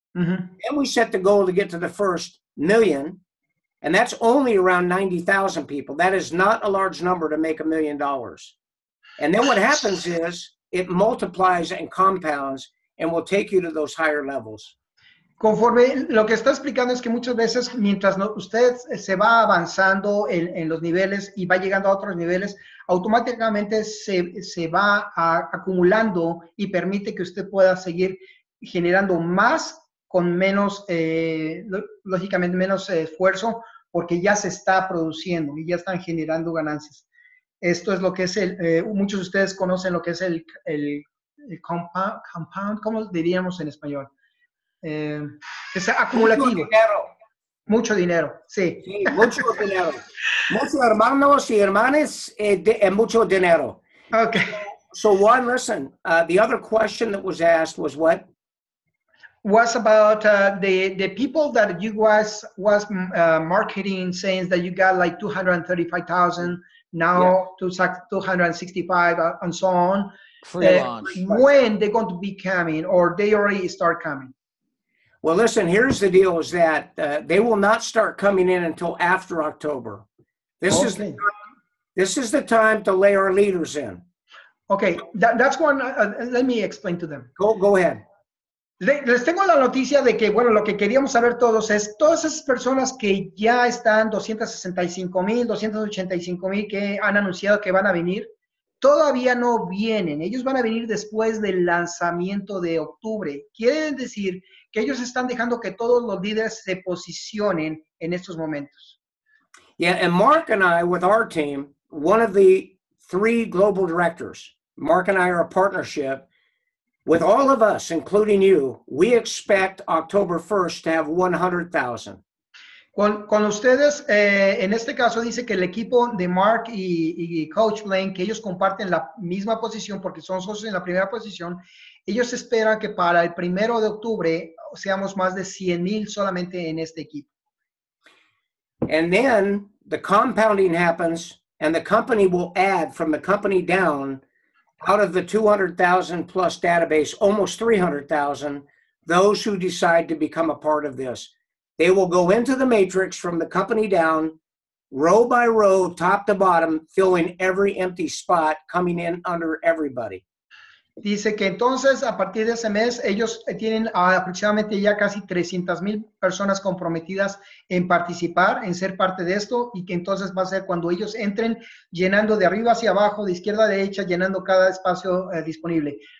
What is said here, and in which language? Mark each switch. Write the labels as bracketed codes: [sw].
[en] Mm-hmm. Then we set the goal to get to the first million, and that's only around 90,000 people. That is not a large number to make $1 million. And then what happens is it multiplies and compounds and will take you to those higher levels. [es] Conforme lo que está explicando es que muchas veces mientras usted se va avanzando en los niveles y va llegando a otros niveles, automáticamente se va acumulando y permite que usted pueda seguir generando más con menos, lógicamente menos esfuerzo, porque ya se está produciendo y ya están generando ganancias. Esto es lo que es muchos de ustedes conocen lo que es el compound, ¿cómo diríamos en español? Es acumulativo. Mucho dinero, sí. Sí, mucho dinero. Muchos hermanos y hermanas mucho dinero. [en] Okay. So Juan, listen, the other question that was asked was what? Was about the people that you was marketing, saying that you got like 235,000, now to 265 and so on. Free launch. When they're going to be coming, or they already start coming? Well, listen, here's the deal is that they will not start coming in until after October. This is the time to lay our leaders in. Okay, that's one. Let me explain to them. Go ahead. [es] Les tengo la noticia de que, bueno, lo que queríamos saber todos es, todas esas personas que ya están 265,000, 285,000 que han anunciado que van a venir, todavía no vienen. Ellos van a venir después del lanzamiento de octubre. Quiere decir que ellos están dejando que todos los líderes se posicionen en estos momentos. [en] Yeah, and Mark and I, with our team, one of the 3 global directors, Mark and I are a partnership. With all of us, including you, we expect October 1st to have 100,000. [es] Con ustedes, en este caso dice que el equipo de Mark y Coach Blaine, que ellos comparten la misma posición porque son socios en la primera posición, ellos esperan que para el 1 de octubre seamos más de 100,000 solamente en este equipo. [en] And then the compounding happens and the company will add from the company down out of the 200,000 plus database, almost 300,000, those who decide to become a part of this. They will go into the matrix from the company down, row by row, top to bottom, filling every empty spot, coming in under everybody. [es] Dice que entonces a partir de ese mes ellos tienen aproximadamente ya casi 300,000 personas comprometidas en participar, en ser parte de esto, y que entonces va a ser cuando ellos entren llenando de arriba hacia abajo, de izquierda a derecha, llenando cada espacio disponible.